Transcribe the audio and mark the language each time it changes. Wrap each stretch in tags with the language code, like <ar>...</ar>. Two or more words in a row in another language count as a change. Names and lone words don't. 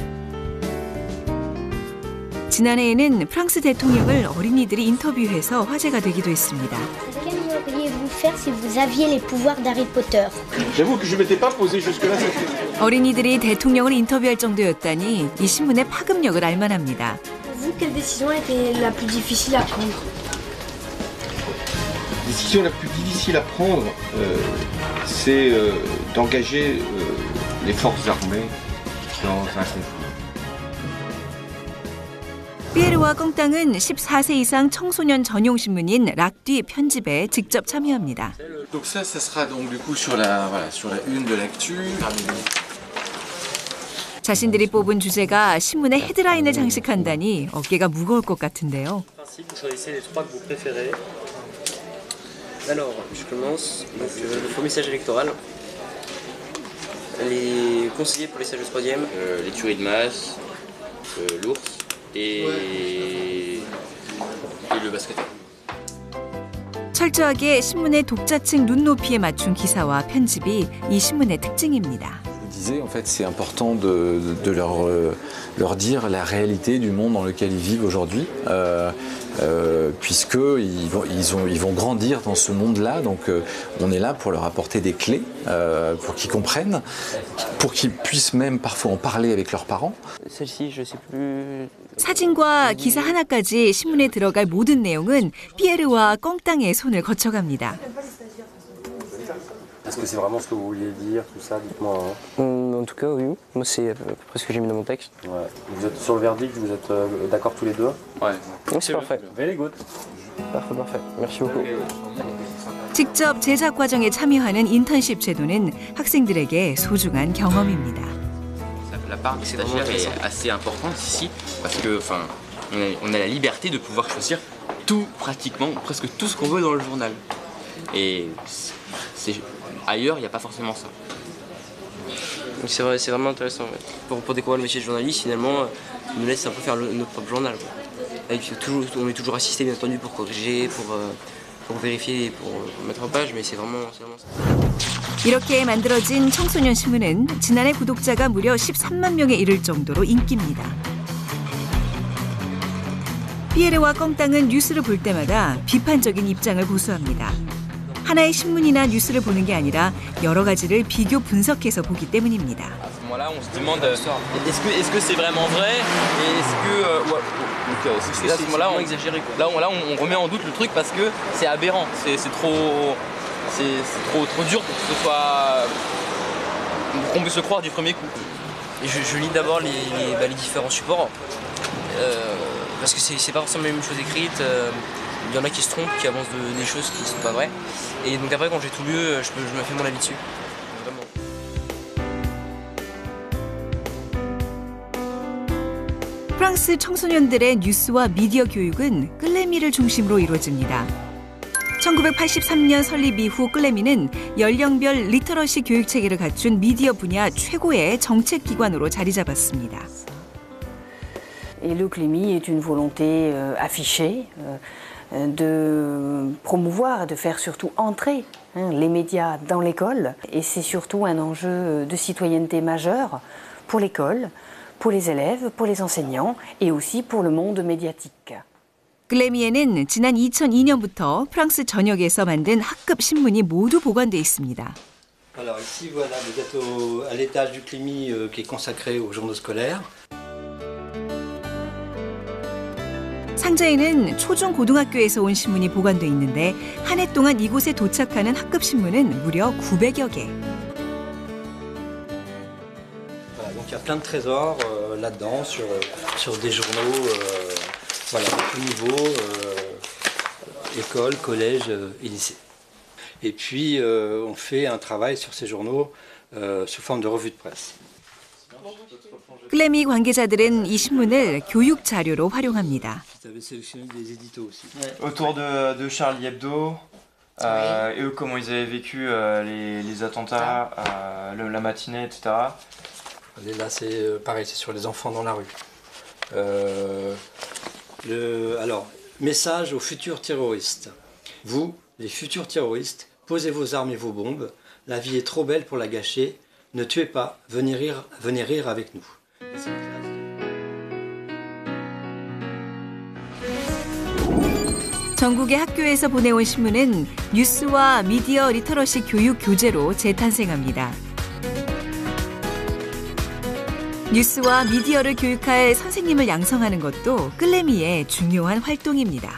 <ko>지난해에는 프랑스 대통령을 어린이들이 인터뷰해서 화제가 되기도 했습니다. 어린이들이 대통령을 인터뷰할 정도였다니 이 신문의 파급력을 알만합니다.</ko> <fr>Quelle décision était la plus difficile à prendre? La décision la plus difficile à prendre, c'est d'engager les forces armées dans un conflit.</fr> <ko>피에르와 꽁땅은 14세 이상 청소년 전용 신문인 락뒤 편집에 직접 참여합니다.</ko> <fr>Donc ça sera donc du coup sur la une de lecture.</fr> <ko>자신들이 뽑은 주제가 신문의 헤드라인을 장식한다니 어깨가 무거울 것 같은데요.</ko> <fr>Alors, je commence. Donc, le premier stage électoral. Les conseillers pour les stages de troisième. Les tueries de masse, l'ours et le basketteur.</fr> <ko>철저하게 신문의 독자층 눈높이에 맞춘 기사와 편집이 이 신문의 특징입니다.</ko> <fr>En fait, c'est important de leur dire la réalité du monde dans lequel ils vivent aujourd'hui, puisqu'ils vont grandir dans ce monde-là. Donc, on est là pour leur apporter des clés, pour qu'ils comprennent, pour qu'ils puissent même parfois en parler avec leurs parents. Celle-ci, je sais plus.</fr> <ko>사진과 기사 하나까지 신문에 들어갈 모든 내용은 피에르와 꽁땅의 손을 거쳐갑니다.</ko> <fr>Est-ce que c'est vraiment ce que vous vouliez dire, tout ça? Dites-moi. Hein. En tout cas, oui. Moi, c'est à peu près ce que j'ai mis dans mon texte. Ouais. Vous êtes sur le verdict, vous êtes d'accord tous les deux? Ouais. Oui, c'est parfait.</fr> <en>Very good.</en> <fr>Parfait. Merci beaucoup.</fr> <ko>직접 제작 과정에 참여하는 인턴십 제도는 학생들에게 소중한 경험입니다.</ko> <fr>La part des stagiaires est assez importante ici parce que, on a la liberté de pouvoir choisir tout, pratiquement, presque tout ce qu'on veut dans le journal. Et ailleurs, il n'y a pas forcément ça. C'est vrai, c'est vraiment intéressant. Ouais. Pour découvrir le métier de journaliste, finalement, on nous laisse un peu faire notre propre journal. Quoi. On est toujours assisté, bien entendu, pour corriger, pour vérifier, pour mettre en page, mais c'est vraiment ça.</fr> <ko>이렇게 만들어진 청소년 신문은 지난해 구독자가 무려 13만 명에 이를 정도로 인기입니다. 피에르와 꽁땅은 뉴스를 볼 때마다 비판적인 입장을 고수합니다. 하나의 신문이나 뉴스를 보는 게 아니라 여러 가지를 비교 분석해서 보기 때문입니다.</ko> <fr>À ce moment-là, on se demande est-ce que c'est vraiment vrai et est-ce que à ce moment-là, on remet en doute le truc parce que c'est aberrant, c'est trop dur pour que ce soit qu'on puisse le croire du premier coup. Et je lis d'abord les différents supports parce que c'est pas forcément la même chose écrite. Il y en a qui se trompent, qui avancent des choses qui ne sont pas vraies. Et donc après, quand j'ai tout lu, je me fais mon avis dessus. Vraiment.</fr> <ko>프랑스 청소년들의 뉴스와 미디어 교육은 끌레미를 중심으로 이루어집니다. 1983년 설립 이후 끌레미는 연령별 리터러시 교육 체계를 갖춘 미디어 분야 최고의 정책 기관으로 자리 잡았습니다.</ko> <fr>Et le Clémy est une volonté affichée de promouvoir et de faire surtout entrer les médias dans l'école. Et c'est surtout un enjeu de citoyenneté majeur pour l'école, pour les élèves, pour les enseignants et aussi pour le monde médiatique.</fr> <ko>글래미에는 지난 2002년부터 프랑스 전역에서 만든 학급 신문이 모두 보관돼 있습니다.</ko> <fr>Alors ici, voilà, vous êtes à l'étage du Clémy qui est consacré aux journaux scolaires.</fr> <ko>상자에는 초중 고등학교에서 온 신문이 보관돼 있는데 한 해 동안 이곳에 도착하는 학급 신문은 무려 900여 개.</ko> <fr>Voilà, donc il y a plein de trésors là-dedans sur des journaux voilà, de tout niveau, école, collège et lycée. Et puis on fait un travail sur ces journaux sous forme de revue de presse.</fr> <ko>클레미 관계자들은 이 신문을 교육 자료로 활용합니다.</ko> <fr>Autour de Charlie Hebdo, et eux comment ils avaient vécu les attentats, la matinée, etc. Et là c'est pareil, c'est sur les enfants dans la rue. Alors, message aux futurs terroristes. Vous, les futurs terroristes, Posez vos armes et vos bombes. La vie est trop belle pour la gâcher. Ne tuez pas. Venez rire avec nous.</fr> <ko>전국의 학교에서 보내온 신문은 뉴스와 미디어 리터러시 교육 교재로 재탄생합니다. 뉴스와 미디어를 교육할 선생님을 양성하는 것도 끌레미의 중요한 활동입니다.</ko>